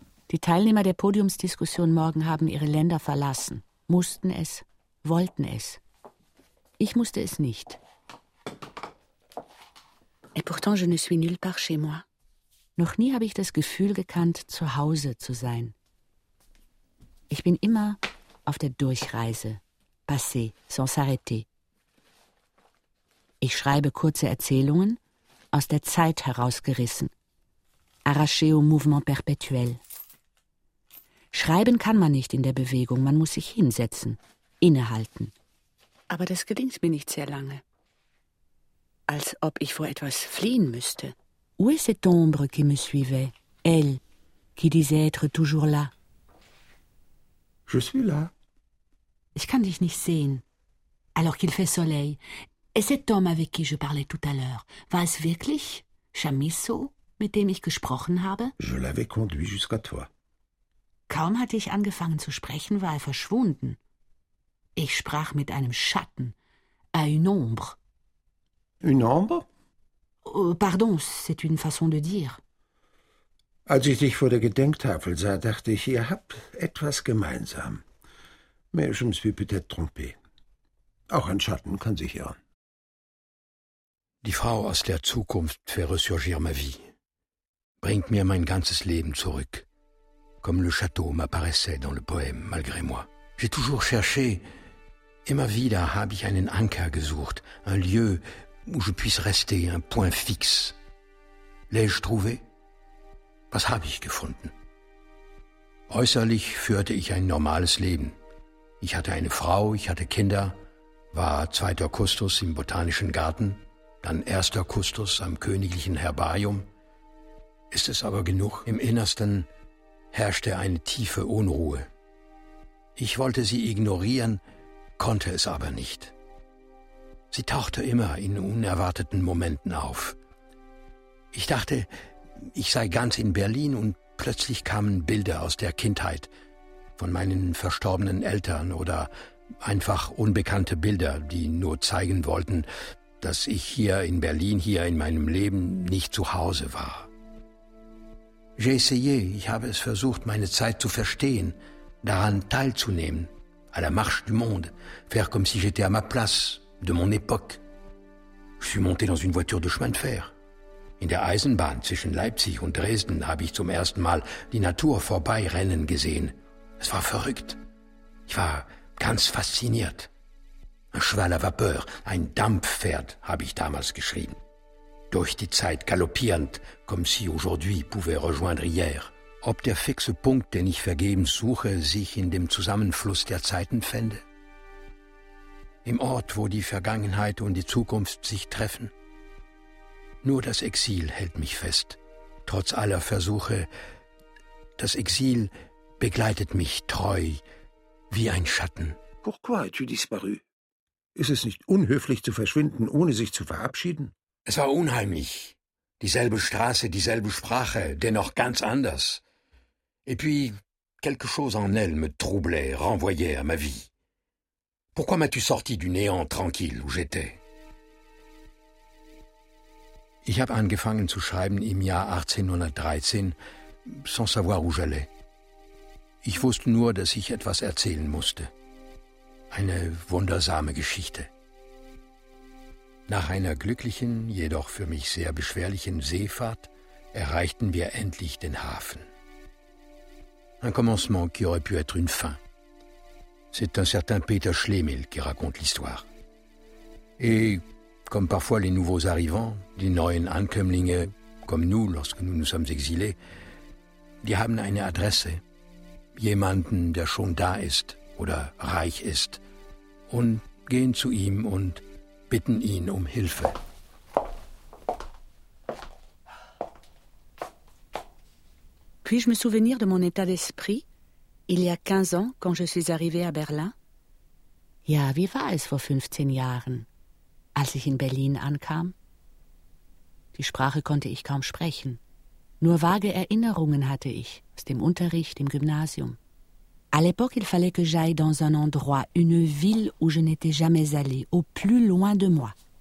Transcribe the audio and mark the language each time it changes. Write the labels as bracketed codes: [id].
[de] Die Teilnehmer der Podiumsdiskussion morgen haben ihre Länder verlassen, mussten es, wollten es. Ich musste es nicht. [fr] Et pourtant je ne suis nulle part chez moi. [de] Noch nie habe ich das Gefühl gekannt, zu Hause zu sein. Ich bin immer auf der Durchreise, [fr] passé, sans arrêter. [de] Ich schreibe kurze Erzählungen, aus der Zeit herausgerissen, [fr] arraché au mouvement perpétuel. [de] Schreiben kann man nicht in der Bewegung, man muss sich hinsetzen, innehalten. Aber das gelingt mir nicht sehr lange. Als ob ich vor etwas fliehen müsste. [fr] Où est cette ombre qui me suivait? Elle, qui disait être toujours là. Je suis là. [de] Ich kann dich nicht sehen. [fr] Alors qu'il fait soleil. Et cet homme avec qui je parlais tout à l'heure, [de] war es wirklich Chamisso, mit dem ich gesprochen habe? [fr] Je l'avais conduit jusqu'à toi. [de] Kaum hatte ich angefangen zu sprechen, war er verschwunden. Ich sprach mit einem Schatten, [fr] à une ombre. Une ombre? Pardon, c'est une façon de dire. [de] Als ich dich vor der Gedenktafel sah, dachte ich, ihr habt etwas gemeinsam. [fr] Mais je me suis peut-être trompé. [de] Auch ein Schatten kann sich irren. Die Frau aus der Zukunft [fr] fait ressurgir ma vie. [de] Bringt mir mein ganzes Leben zurück. [fr] Comme le château m'apparaissait dans le poème, malgré moi. J'ai toujours cherché, [de] immer wieder habe ich einen Anker gesucht, [fr] un lieu où je puisse rester, un point fixe. L'ai-je trouvé? [de] Was habe ich gefunden? Äußerlich führte ich ein normales Leben. Ich hatte eine Frau, ich hatte Kinder, war zweiter Kustos im Botanischen Garten, dann erster Kustos am Königlichen Herbarium. Ist es aber genug? Im Innersten herrschte eine tiefe Unruhe. Ich wollte sie ignorieren, konnte es aber nicht. Sie tauchte immer in unerwarteten Momenten auf. Ich dachte, ich sei ganz in Berlin und plötzlich kamen Bilder aus der Kindheit, von meinen verstorbenen Eltern oder einfach unbekannte Bilder, die nur zeigen wollten, dass ich hier in Berlin, hier in meinem Leben nicht zu Hause war. [fr] J'ai essayé, [de] ich habe es versucht, meine Zeit zu verstehen, daran teilzunehmen, [fr] à la marche du monde, faire comme si j'étais à ma place, de mon époque. Je suis monté dans une voiture de chemin de fer. [de] In der Eisenbahn zwischen Leipzig und Dresden habe ich zum ersten Mal die Natur vorbeirennen gesehen. Es war verrückt. Ich war ganz fasziniert. Ein Schwall [fr] à vapeur, [de] ein Dampfpferd, habe ich damals geschrieben. Durch die Zeit galoppierend, [fr] comme si aujourd'hui pouvait rejoindre hier. [de] Ob der fixe Punkt, den ich vergebens suche, sich in dem Zusammenfluss der Zeiten fände? Im Ort, wo die Vergangenheit und die Zukunft sich treffen? Nur das Exil hält mich fest, trotz aller Versuche. Das Exil begleitet mich treu, wie ein Schatten. [fr] Pourquoi as-tu disparu? [de] Ist es nicht unhöflich zu verschwinden, ohne sich zu verabschieden? Es war unheimlich. Dieselbe Straße, dieselbe Sprache, dennoch ganz anders. [fr] Et puis, quelque chose en elle me troublait, renvoyait à ma vie. Pourquoi m'as-tu sorti du néant tranquille où j'étais? [de] Ich habe angefangen zu schreiben im Jahr 1813, [fr] sans savoir où j'allais. [de] Ich wusste nur, dass ich etwas erzählen musste. Eine wundersame Geschichte. Nach einer glücklichen, jedoch für mich sehr beschwerlichen Seefahrt erreichten wir endlich den Hafen. [fr] Un commencement qui aurait pu être une fin. C'est un certain Peter Schlemihl qui raconte l'histoire. Et comme parfois les nouveaux arrivants, [de] die neuen Ankömmlinge, [fr] comme nous lorsque nous nous sommes exilés, [de] die haben eine Adresse, jemanden, der schon da ist oder reich ist, und gehen zu ihm und bitten ihn um Hilfe. [fr] Puis-je me souvenir de mon état d'esprit, il y a 15 ans, quand je suis arrivé à Berlin? [de] Ja, wie war es vor 15 Jahren, als ich in Berlin ankam? Die Sprache konnte ich kaum sprechen. Nur vage Erinnerungen hatte ich aus dem Unterricht im Gymnasium. [fr] À l'époque, il fallait que j'aille dans un endroit, une ville où je n'étais jamais allée, au plus loin de moi.